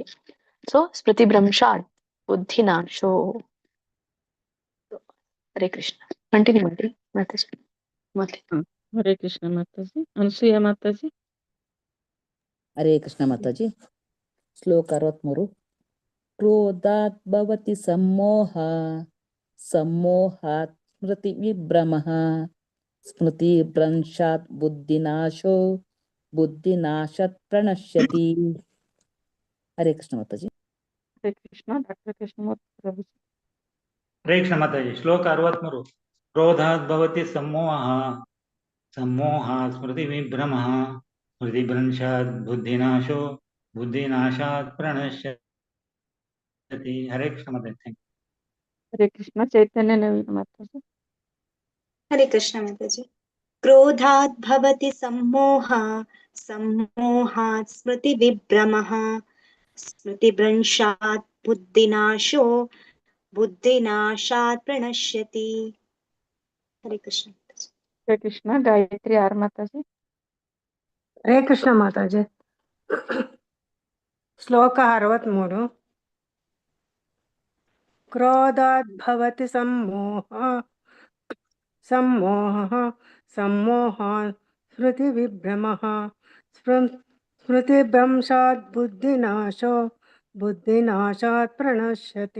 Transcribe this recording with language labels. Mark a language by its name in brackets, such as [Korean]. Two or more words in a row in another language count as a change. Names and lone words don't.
[Sanskrit] ಸೊ ಸ್ಮೃತಿ ಭ್ರಂಶಾದ್ ಬುದ್ಧಿನಾಶೋ. [Kannada] ಹರೇ ಕೃಷ್ಣ. ಕಂಟಿನ್ಯೂ ಮಾಡ್ರಿ ಮತ್ತೆ. ಹರೇ ಕೃಷ್ಣ ಮಾತಾಜಿ. ಅನಸೂಯ ಮಾತಾಜಿ. ಹರೇ ಕೃಷ್ಣ ಮಾತಾಜಿ. ಶ್ಲೋಕ 63. [Sanskrit] ಕ್ರೋಧಾತ್ ಭವತಿ ಸಮ್ಮೋಹ ಸಮ್ಮೋಹಾತ್ ಸ್ಮೃತಿ ವಿಭ್ರಮಃ ಸ್ಮೃತಿ ಭ್ರಂಶಾತ್ ಬುದ್ಧಿನಾಶೋ बुद्धिनाशात् प्रणश्यति। [Kannada] हरे कृष्ण माताजी। ಹರೇ ಕೃಷ್ಣ. ಡಾಕ್ಟರ್ ಕೃಷ್ಣಮೂರ್ತಿ ಪ್ರಭು. ಹರೇ ಕೃಷ್ಣ ಮಾತಾಜಿ. ಶ್ಲೋಕ 63. [Sanskrit] ಕ್ರೋಧಾತ್ ಭವತಿ ಸಮೋಹಃ ಸಮೋಹಾತ್ ಸ್ಮೃತಿ ವಿಭ್ರಮಃ ಸ್ಮೃತಿ ಭ್ರಂಶಾತ್ ಬುದ್ಧಿನಾಶೋ ಬುದ್ಧಿನಾಶಾತ್ ಪ್ರಣಶ್ಯತಿ. [Kannada] ಹರೇ ಕೃಷ್ಣ ಮಾತಾಜಿ. ಹರೇ ಕೃಷ್ಣ. ಚೈತನ್ಯ ನವೀನ ಮಾತಾಜಿ. [Sanskrit] ಹರೇ ಕೃಷ್ಣ ಮಾತಾಜಿ. ಕ್ರೋಧಾತ್ ಭವತಿ ಸಮೋಹ ಸಮೋಹಾತ್ ಸ್ಮೃತಿ ವಿಭ್ರಮಃ ಸ್ಮೃತಿ ಭ್ರಂಶಾತ್ ಬುದ್ಧಿನಾಶೋ ಬುದ್ಧಿನಾಶಾತ್ ಪ್ರಣಶ್ಯತಿ. [Kannada] ಹರೇ ಕೃಷ್ಣ. ಹರೇ ಕೃಷ್ಣ. ಗಾಯತ್ರಿ ಆರ್ ಮಾತಾಜಿ. ಹರೇ ಕೃಷ್ಣ ಮಾತಾಜಿ. ಶ್ಲೋಕ 63. [Sanskrit] ಕ್ರೋಧಾತ್ ಭವತಿ ಸಮೋಹ ಸಮೋಹ ಸಮೋಹಾತ್ ಸ್ಮೃತಿ ವಿಭ್ರಮಃ ಸ್ಮೃತಿ ಭ್ರಂಶಾತ್ ಬುದ್ಧಿನಾಶೋ ಬುದ್ಧಿನಾಶಾತ್ ಪ್ರಣಶ್ಯತಿ.